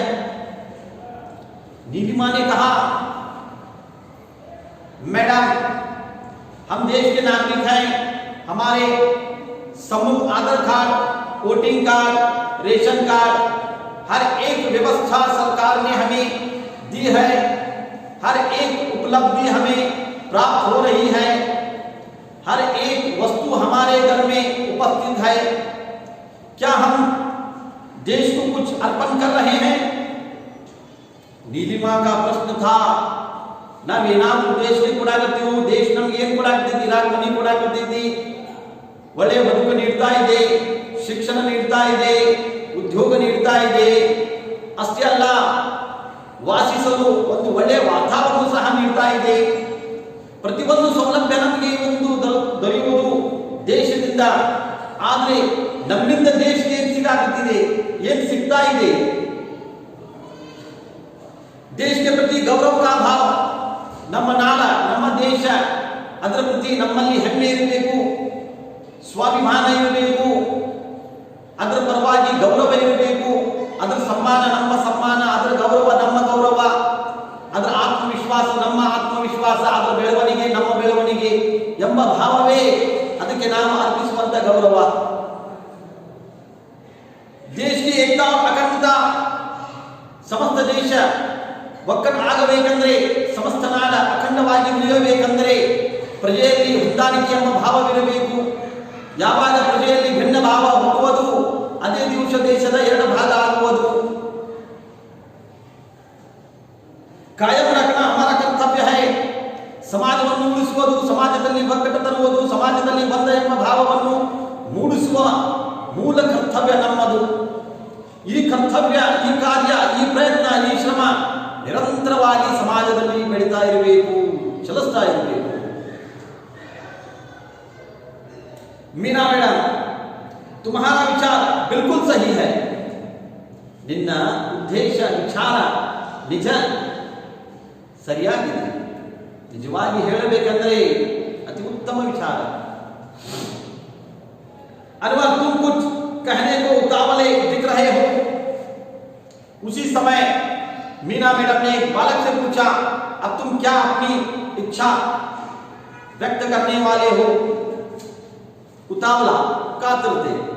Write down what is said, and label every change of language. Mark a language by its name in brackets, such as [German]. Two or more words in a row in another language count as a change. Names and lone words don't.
[Hindi] नीलिमा ने कहा, मैडम, हम देश के नागरिक हैं, हमारे समूह आधार कार्ड, वोटिंग कार्ड, रेशन कार्ड, हर एक व्यवस्था सरकार ने हमें दी है, हर एक उपलब्धि हमें प्राप्त हो रही है, हर एक वस्तु हमारे घर में उपस्थित है. क्या हम देश को कुछ अर्पण कर रहे हैं? नीलिमा का प्रश्न था. [Kannada] ನಾವೇನಾದ್ರೂ ದೇಶಕ್ಕೆ ಕೊಡಾಕತ್ತೀವಿ, ದೇಶ ನಮ್ಗೆ ಏನು ಕೊಡಾಕತ್ತೈತಿ? ಇರಾಕ್ ಮನಿ ಕೊಡಾಕತ್ತೈತಿ, ಒಳ್ಳೆಯ ಬದುಕು ನೀಡ್ತಾ ಇದೆ, ಶಿಕ್ಷಣ ನೀಡ್ತಾ ಇದೆ, ಉದ್ಯೋಗ ನೀಡ್ತಾ ಇದೆ. ಅಷ್ಟೇ ಅಲ್ಲ, ವಾಸಿಸಲು ಒಂದು ಒಳ್ಳೆಯ ವಾತಾವರಣ ಸಹ ನೀಡ್ತಾ ಇದೆ. ಪ್ರತಿಯೊಂದು ಸೌಲಭ್ಯ ನಮಗೆ ಒಂದು ದೊರೆಯುವುದು ದೇಶದಿಂದ. ಆದರೆ ನಮ್ಮಿಂದ ದೇಶಕ್ಕೆ ಏನು ಸಿಗ್ತಾ ಇದೆ? [Hindi] देश के प्रति गौरव का भाव, [Kannada] ನಮ್ಮ ನಾಡ, ನಮ್ಮ ದೇಶ, ಅದರ ಪ್ರತಿ ನಮ್ಮಲ್ಲಿ ಹೆಮ್ಮೆ ಇರಬೇಕು, ಸ್ವಾಭಿಮಾನ ಇರಬೇಕು, ಅದರ ಪರವಾಗಿ ಗೌರವ ಇರಬೇಕು. ಅದರ ಸಮ್ಮಾನ ನಮ್ಮ ಸಮ್ಮಾನ, ಅದರ ಗೌರವ ನಮ್ಮ ಗೌರವ, ಅದರ ಆತ್ಮವಿಶ್ವಾಸ ನಮ್ಮ ಆತ್ಮವಿಶ್ವಾಸ, ಅದರ ಬೆಳವಣಿಗೆ ನಮ್ಮ ಬೆಳವಣಿಗೆ ಎಂಬ ಭಾವವೇ ಅದಕ್ಕೆ ನಾವು ಅರ್ಪಿಸುವಂತ ಗೌರವ. [Hindi] ದೇಶ की एकता और अखंडता, [Kannada] ಸಮಸ್ತ ದೇಶ ಒಗ್ಗಟ್ಟಾಗಬೇಕಂದ್ರೆ, ಸಮಸ್ತ ನಾಡ ಅಖಂಡವಾಗಿ ಉಳಿಯಬೇಕಂದ್ರೆ ಪ್ರಜೆಯಲ್ಲಿ ಹೊಂದಾಣಿಕೆ ಎಂಬ ಭಾವವಿರಬೇಕು. ಯಾವಾಗ ಪ್ರಜೆಯಲ್ಲಿ ಭಿನ್ನ ಭಾವ ಹುಟ್ಟುವುದು, ಅದೇ ದಿವಸ ದೇಶದ ಎರಡು ಭಾಗ ಆಗುವುದು. [Hindi] कायम रखना हमारा कर्तव्य है. [Kannada] ಸಮಾಜವನ್ನು ಉಳಿಸುವುದು, ಸಮಾಜದಲ್ಲಿ ಒಗ್ಗಟ್ಟು ತರುವುದು, ಸಮಾಜದಲ್ಲಿ ಬಂಧ ಎಂಬ ಭಾವವನ್ನು ಮೂಡಿಸುವ ಮೂಲ ಕರ್ತವ್ಯ ನಮ್ಮದು. ಈ ಕರ್ತವ್ಯ, ಈ ಕಾರ್ಯ, ಈ ಪ್ರಯತ್ನ, ಈ ಶ್ರಮ ನಿರಂತರವಾಗಿ ಸಮಾಜದಲ್ಲಿ ಬೆಳೀತಾ ಇರಬೇಕು, ಚಲಿಸ್ತಾ ಇರಬೇಕು. [Hindi] मीना मैडम, तुम्हारा विचार बिल्कुल सही है. [Kannada] ನಿನ್ನ ಉದ್ದೇಶ, ವಿಚಾರ ನಿಜ, ಸರಿಯಾಗಿದೆ. ನಿಜವಾಗಿ ಹೇಳಬೇಕಂದ್ರೆ ಅತಿ ಉತ್ತಮ ವಿಚಾರ. [Hindi] अनवर, तुम कुछ कहने को उतावले दिख रहे हो. उसी समय मीना मैडम ने एक बालक से पूछा, अब तुम क्या अपनी इच्छा व्यक्त करने वाले हो? उतावला, कातरते.